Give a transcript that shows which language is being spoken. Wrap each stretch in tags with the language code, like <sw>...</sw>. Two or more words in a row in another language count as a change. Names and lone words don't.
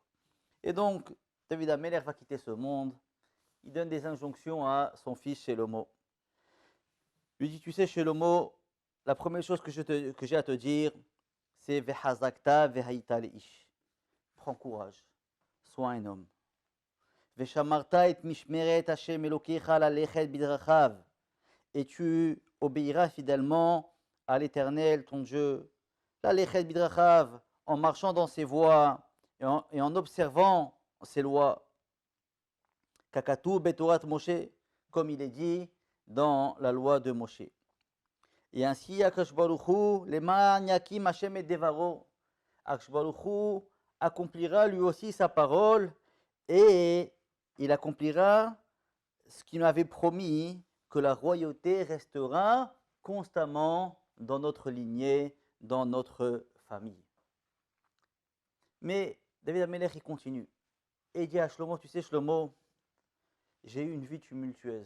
<fr>Et donc, David Améler va quitter ce monde. Il donne des injonctions à son fils Shelomo. Il lui dit, tu sais Shelomo, la première chose que j'ai à te dire, c'est</fr> <he>וחזקת והיית לאיש.</he> <fr>Prends courage, sois un homme.</fr> <he>ושמרת את משמרת ה' אלוקיך ללכת בדרכיו.</he> <fr>Et tu obéiras fidèlement à l'Éternel, ton Dieu,</fr> <he>ללכת בדרכיו,</he> <fr>en marchant dans ses voies et en observant ses lois.</fr> <he>ככתוב בתורת משה,</he> <fr>comme il est dit dans la loi de Moshe. Et ainsi, Akash Baruch Hu,</fr> <he>למען יקים ה' את דברו,</he> <fr>Akash Baruch Hu accomplira lui aussi sa parole et il accomplira ce qu'il m'avait promis, que la royauté restera constamment dans notre lignée, dans notre famille. Mais David Amelech, il continue. Et il dit à Shlomo, tu sais Shlomo, j'ai eu une vie tumultueuse.</fr>